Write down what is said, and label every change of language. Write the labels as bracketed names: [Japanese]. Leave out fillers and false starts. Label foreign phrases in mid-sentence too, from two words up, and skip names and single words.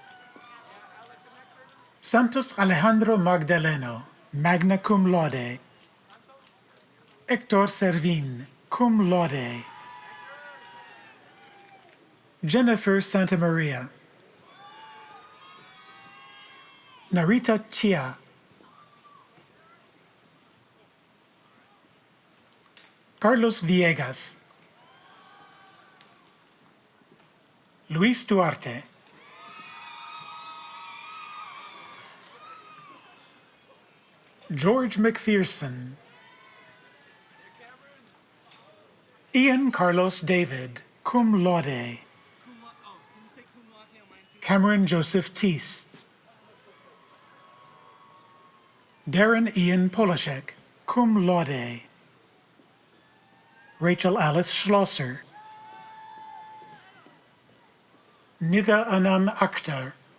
[English] Santos Alejandro Magdaleno, [Latin] magna cum laude. [English] Hector Servin, [Latin] cum laude. [English] Jennifer Santamaria. Narita Chia. Carlos Villegas. Luis Duarte. George McPherson. Ian Carlos David, [Latin] cum laude. [English] Cameron Joseph Teese. Darren Ian Polashek, [Latin] cum laude. [English] Rachel Alice Schlosser. Nida Anam Akhtar.